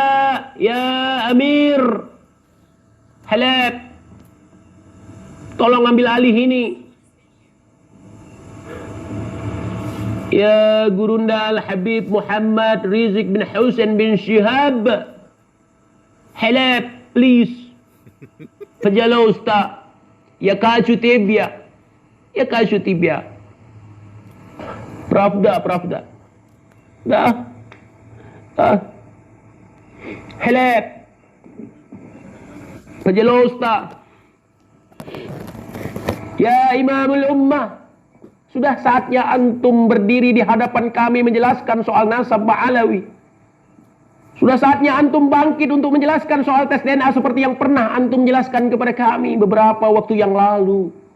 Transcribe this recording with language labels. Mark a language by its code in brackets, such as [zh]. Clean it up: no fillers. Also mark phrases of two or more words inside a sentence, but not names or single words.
[id] Ya Amir. Halab. Tolong ambil alih ini. Ya gurunda Al-Habib Muhammad Rizik bin Husain bin Syihab. Halab, please. [ru] Пожалуйста, я хочу тебя. Я хочу тебя. Правда, правда. Да. Халеб. Пожалуйста. [id] Ya Imamul Ummah, sudah saatnya antum berdiri di hadapan kami menjelaskan soal nasab Ba'alawi. Sudah saatnya antum bangkit untuk menjelaskan soal tes DNA seperti yang pernah antum jelaskan kepada kami beberapa waktu yang lalu.